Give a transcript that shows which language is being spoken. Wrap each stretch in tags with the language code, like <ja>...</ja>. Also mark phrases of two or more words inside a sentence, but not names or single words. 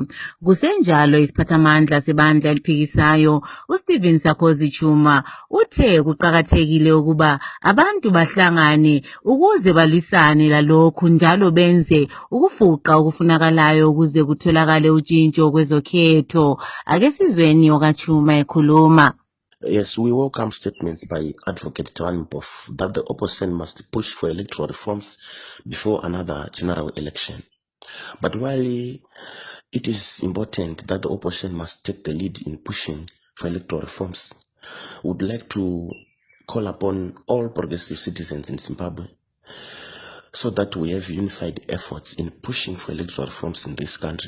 <nd>Kusenjalo, isiphathamandla sebandla eliphikisayo uStephen Sarkozy Chuma uthe kuqakathekile ukuba abantu bahlangane ukuze balwisane lalokhu njalo benze ukufuqa okufunakalayo ukuze kutholakale utshintsho kwezokhetho. Ake sizweni okaChuma ekhuluma.</nd> <en>Yes, we welcome statements by Advocate Thabani Mpofu that the opposition must push for electoral reforms before another general election. But while it is important that the opposition must take the lead in pushing for electoral reforms, we would like to call upon all progressive citizens in Zimbabwe so that we have unified efforts in pushing for electoral reforms in this country.</en>